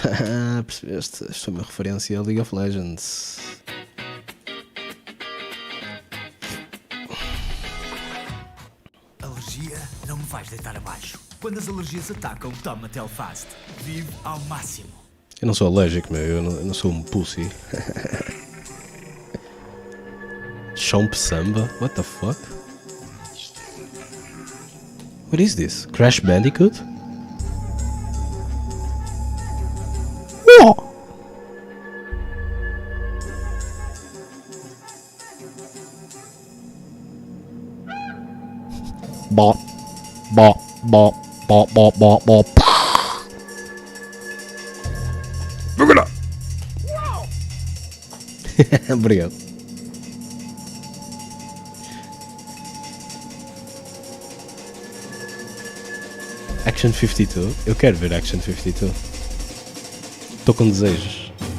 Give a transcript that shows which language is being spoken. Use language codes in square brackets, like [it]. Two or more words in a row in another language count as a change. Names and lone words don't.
[pt] Percebeste? Esta é uma referência a League of Legends. Alergia não me vais deitar abaixo. Quando as alergias atacam, toma Telfast. Vive ao máximo. Eu não sou alérgico, meu. Eu não sou um pussy. Chomp Samba? [en] What the fuck? What is this? Crash Bandicoot? Bop, bop, bop, bop, bop, bop, bop. [pt] Obrigado. Action 52? Eu quero ver Action 52. Estou com desejos.